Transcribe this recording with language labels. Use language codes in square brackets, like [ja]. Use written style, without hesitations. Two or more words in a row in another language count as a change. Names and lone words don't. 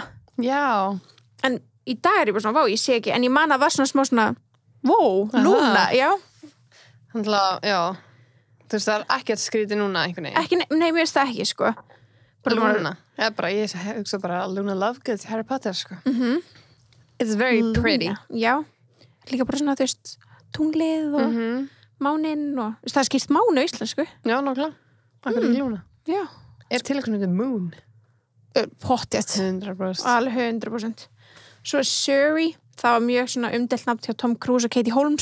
[is] Já. En í dag ég bara svona, ég sé ekki, en ég man að var svona smá svona, Luna, já. Þannig að, já, þú veist, það ekkert skrítið núna einhvern veginn. Ekki, nei, mér veist það ekki, sko. Luna, ég hugsa bara Luna Lovegood, Harry Potter, sko. [en] It's very pretty. [is] Já, líka bara svona, þú veist, tunglið og máninn og, það er skipt mánu í íslensku. Já, nákvæmlega. Akkur ekki Luna. Já. Til eitthvað með Moon. Pottjætt. 100%. Alveg 100%. Svo Surrey, það var mjög svona umdelt nafn hjá Tom Cruise og Katie Holmes.